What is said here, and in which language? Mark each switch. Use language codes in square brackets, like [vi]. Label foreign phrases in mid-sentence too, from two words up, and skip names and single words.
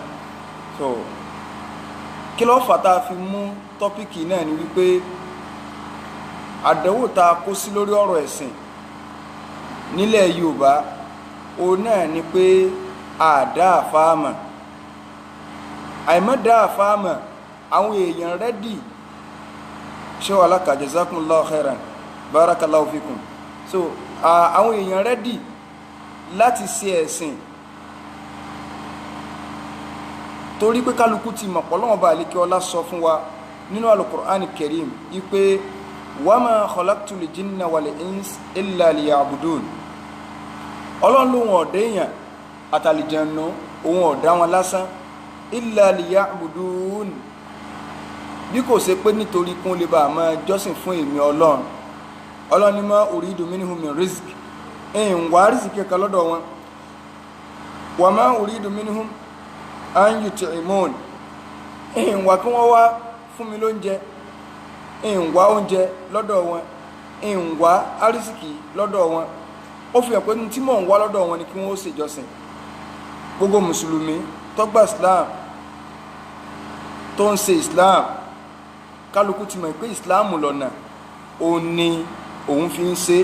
[yo] So kí ló fà tá a fi mú tọ́píkì náà ni wípé àdánwò tá a kó sí lórí ọ̀rọ̀ ẹ̀sìn nílẹ̀ Yorùbá òun náà ni pé àdá àfáàmà, àìmọ́dá àfáàmà. Àwọn èèyàn rẹ́dì ṣé wà láka [ar] جزاكم الله خيرا بارك الله فيكم. [yo] So àwọn èèyàn rẹ́dì láti ṣe ẹ̀sìn torí pé kálukú ti mọ̀ pọ̀lọ́wọ́n bá àlékè ọlá sọ fún wa nínú al-Qur'an al-Karim wípé [ar] وما خلقت الجن والإنس إلا ليعبدون. [yo] Ọlọ́run ló wọn ọ̀dẹ́ èèyàn àtàlìjẹ̀nù òun ọ̀dá wọn lásán [ar] إلا ليعبدون, [yo] bí kò ṣe pé nítorí kún lè bá máa jọ́sìn fún èmi Ọlọ́run. Ọlọ́run ní [ar] ما أريد منهم من رزق, [yo] ẹ̀yìn wá rísìkì kankan lọ́dọ̀ wọn. [ar] وما أريد منهم أن يطعمون, [yo] ẹ̀yìn wá kí wọ́n wá fún mi lóúnjẹ, ẹ̀yìn wá oúnjẹ lọ́dọ̀ wọn, ẹ̀yìn wá arísìkì lọ́dọ̀ wọn. Ó fi hàn pé tí mò ń wá lọ́dọ̀ wọn ni kí wọ́n ó ṣèjọsìn. Gbogbo mùsùlùmí tó gba Islam tó ń ṣe Islam, kálukú ti mọ̀ pé Islam lọ́nà òun ni òun fi ń ṣe.